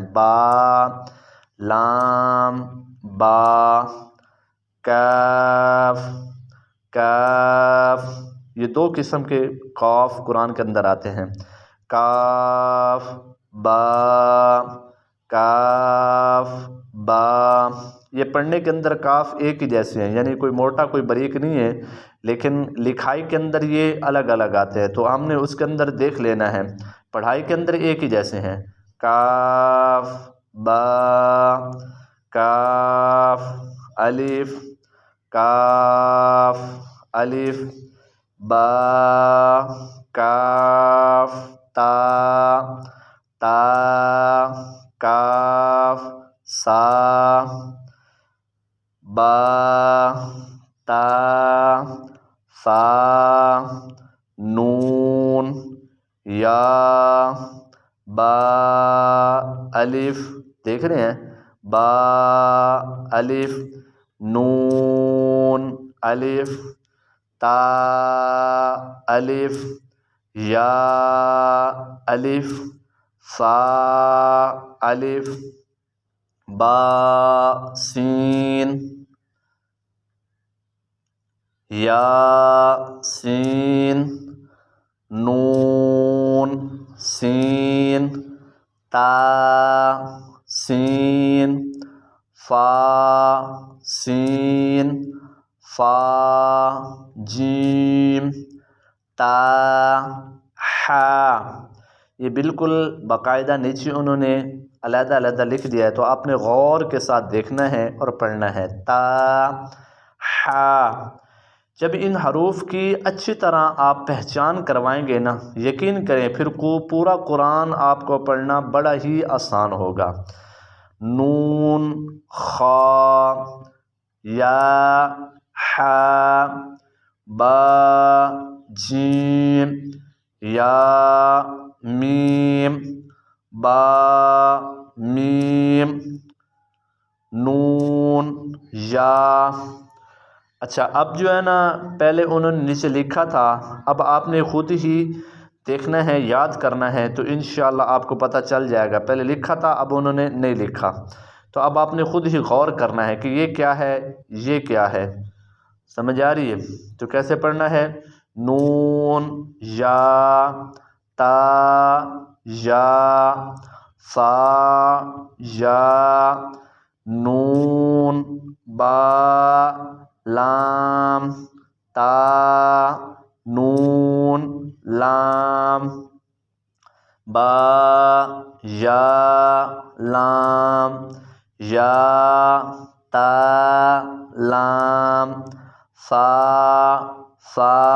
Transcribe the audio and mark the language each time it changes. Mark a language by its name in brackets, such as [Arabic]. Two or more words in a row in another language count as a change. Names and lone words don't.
[Urdu] با لام با، کاف کاف، یہ 2 قسم کے قاف قرآن کے اندر آتے ہیں، کاف با، کاف با۔ یہ پڑھنے کے اندر کاف ایک ہی جیسے ہیں، یعنی کوئی موٹا کوئی باریک نہیں ہے، لیکن لکھائی کے اندر یہ الگ الگ آتے ہیں، تو ہم نے اس کے اندر دیکھ لینا ہے۔ پڑھائی کے اندر ایک ہی جیسے ہیں، کاف با، کاف الف، کاف الف، با، کاف تا، تا، کاف سا، با، تا، فا، نون، یا، با الف، دیکھ رہے ہیں، با الف، نون الف، تا الف، یا الف، فا الف، با سین، یا سین، نون سین، تا سین، فا سین، فا جیم، تا ہا۔ یہ بالکل باقاعدہ نیچے انہوں نے علیحدہ علیحدہ لکھ دیا ہے، تو آپ نے غور کے ساتھ دیکھنا ہے اور پڑھنا ہے۔ تا ہا، جب ان حروف کی اچھی طرح آپ پہچان کروائیں گے نا، یقین کریں پھر پورا قرآن آپ کو پڑھنا بڑا ہی آسان ہوگا۔ نون، خا، یا، ح، با، جیم، یا، میم، با، میم، نون، یا۔ اچھا، اب جو ہے نا پہلے انہوں نے نیچے لکھا تھا، اب آپ نے خود ہی دیکھنا ہے، یاد کرنا ہے، تو انشاءاللہ آپ کو پتہ چل جائے گا۔ پہلے لکھا تھا، اب انہوں نے نہیں لکھا، تو اب آپ نے خود ہی غور کرنا ہے کہ یہ کیا ہے، یہ کیا ہے۔ سمجھ آ رہی ہے؟ تو کیسے پڑھنا ہے؟ نون، یا، تا، یا، فا، یا، نون، با، لام، تا، نون، لام، با، یا، لام، یا، تا، لام، فا، فا،